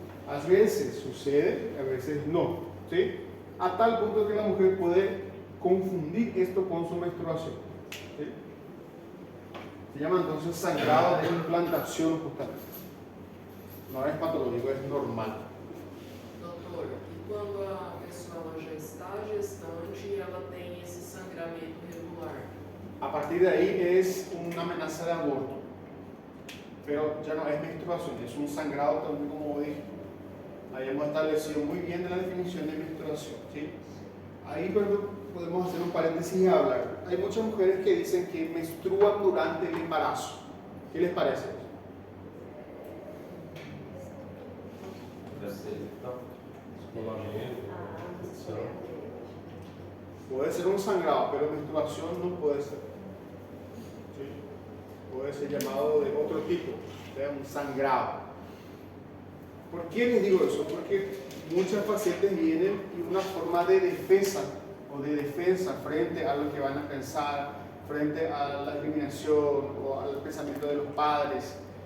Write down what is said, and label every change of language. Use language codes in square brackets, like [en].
[es] A veces sucede, a veces no, ¿sí? A tal punto que la mujer puede confundir esto con su menstruación. ¿Sí? Se llama entonces sangrado de implantación justamente. No es patológico, es normal. [pt] Doutor, e quando a pessoa já está gestante e ela tem esse sangramento regular? [es] A partir de ahí es una amenaza de aborto, pero ya no es menstruación, es un sangrado también, como dije. Ahí hemos establecido muy bien la definición de menstruación. ¿Sí? Ahí podemos hacer un paréntesis y hablar. Hay muchas mujeres que dicen que menstruan durante el embarazo. ¿Qué les parece? [pt] Deve ser, então, descolamento, infecção. [es] Puede ser un sangrado, pero menstruación no puede ser. ¿Sí? Puede ser llamado de otro tipo, o sea, un sangrado. ¿Por qué les digo eso? Porque muchas pacientes vienen y una forma de defensa frente a lo que van a pensar, frente a la discriminación o al pensamiento de los padres.